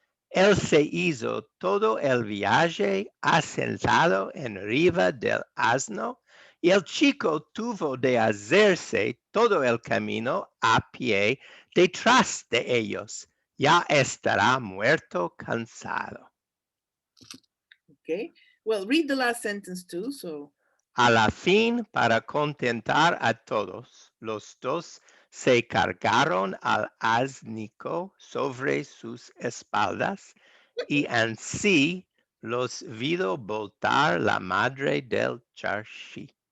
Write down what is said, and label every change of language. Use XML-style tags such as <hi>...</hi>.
<lad>Él se hizo todo el viaje asentado en arriba del asno, y el chico tuvo de hacerse todo el camino a pie detrás de ellos. Ya estará muerto cansado.</lad> <en>Okay. Well, read the last sentence too, so.</en> <lad>A la fin, para contentar a todos, los dos se cargaron al asnico sobre sus espaldas y así los vio voltar la madre del charshi.</lad>